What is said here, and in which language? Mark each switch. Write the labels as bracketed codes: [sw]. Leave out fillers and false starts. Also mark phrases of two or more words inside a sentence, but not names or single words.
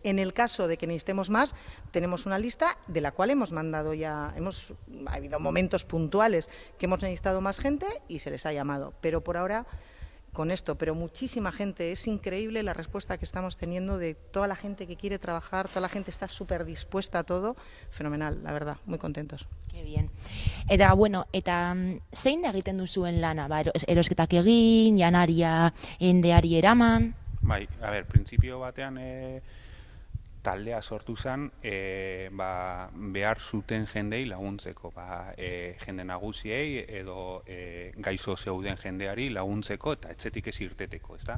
[es] En el caso de que necesitemos más, tenemos una lista de la cual hemos mandado ya, ha habido momentos puntuales que hemos necesitado más gente y se les ha llamado, pero por ahora con esto, pero muchísima gente, es increíble la respuesta que estamos teniendo de toda la gente que quiere trabajar, toda la gente está súper dispuesta a todo, fenomenal, la verdad, muy contentos. Qué bien. [eu] Eta, zein da egiten duzuen lana? Erosketak egin, janaria, endeari eraman? Bai, [es] a ver, [eu] printzipio batean taldea sortu zen behar zuten jendei laguntzeko, jende nagusiei edo gaixo zeuden jendeari laguntzeko eta etxetik ez irteteko, ezta?